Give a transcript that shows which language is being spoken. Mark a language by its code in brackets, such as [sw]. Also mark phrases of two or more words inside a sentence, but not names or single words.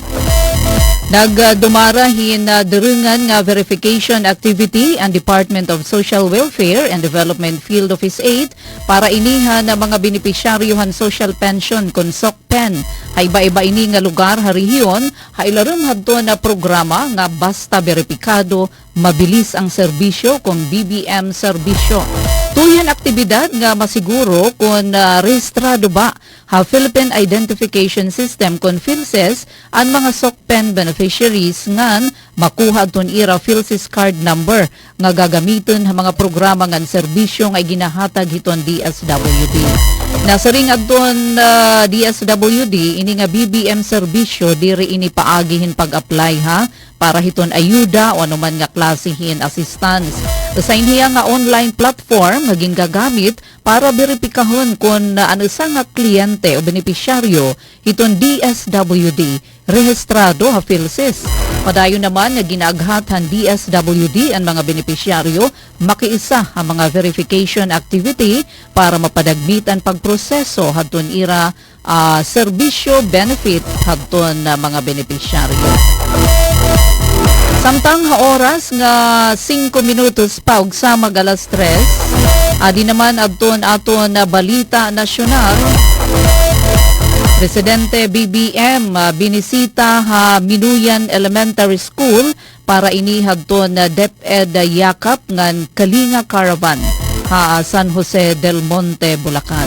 [war] Nagdumarahin durungan nga [en] verification activity [war] ang Department of Social Welfare and Development Field Office 8 para iniha na mga benepisyaryohan social pension kon SOCPEN. Iba-iba ini nga lugar ha rehiyon hailarum hadto na programa nga basta beripikado mabilis ang serbisyo kung BBM serbisyo. Tuyan aktibidad nga masiguro kung rehistrado ba ha Philippine Identification System kung PhilSys ang mga [en] SOCPEN beneficiaries [war] ngan makuha ton ira PhilSys [en] card number [war] nga gagamiton ha mga programa ngan serbisyo nga ginahatag hiton DSWD. Nasa ring adton DSWD ini nga BBM serbisyo diri ini paagihin pag-apply ha para hiton ayuda o anuman nga klasihin assistance. Sa iniya nga online platform nga gingagamit para beripikahon kung ano sa nga kliyente o benepisyaryo hiton DSWD rehistrado ha PhilSys. Padayon naman nga ginaaghathan DSWD ang mga benepisyaryo makiisa ang mga [en] verification activity [war] para mapadagmit ang pagproseso hadton ira serbisyo benefit hadton mga benepisyaryo. Samtang oras nga 5 minutos pa ug sa alas 3. Adi naman adton aton na balita nasyonal. Presidente BBM binisita ha Minuyan Elementary School para inihadton na DepEd yakap ngan Kalinga Caravan ha San Jose del Monte, Bulacan.